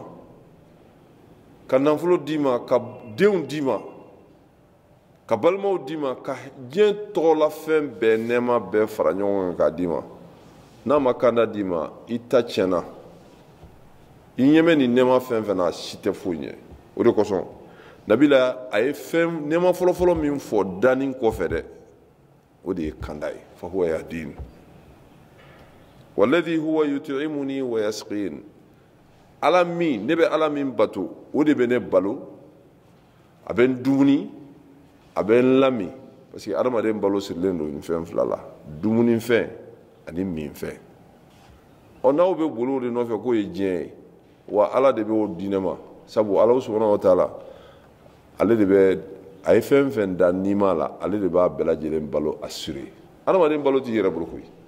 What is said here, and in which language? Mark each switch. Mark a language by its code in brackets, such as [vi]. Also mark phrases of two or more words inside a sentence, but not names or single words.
[bm] ka nafolo d'i ma ka denw d'i ma ka balimaw d'i ma ka diɲɛ tɔgɔlafɛn bɛɛ nɛɛma bɛɛ fara ɲɔgɔn kan k'a d'i ma n'a ma kanda d'i ma i ta tiɲɛna i ɲɛmɛ nin nɛɛma fɛn fɛn na a si tɛ foyi ɲɛ o de kosɔn nabila a ye fɛn nɛɛma fɔlɔfɔlɔ min fɔ danni kɔfɛ dɛ o de ye kanda ye [ar] فهو يهدين والذي هو يطعمني ويسقين [bm] ala min ne bɛ ala min bato o de bɛ ne balo a bɛ n dumuni a bɛ n lami [fr] parce que [bm] adamaden balo sirilen don nin fɛn fila la dumuni fɛn ani min fɛn n'aw bɛ boli o de nɔfɛ k'o ye diɲɛ ye wa ala de bɛ o di ne ma sabu ala [ar] سبحانه وتعالى [bm] ale de bɛ a ye fɛn fɛn da nima la ale de b'a bɛɛ lajɛlen balo assuré adamaden balo t'i yɛrɛ bolo koyi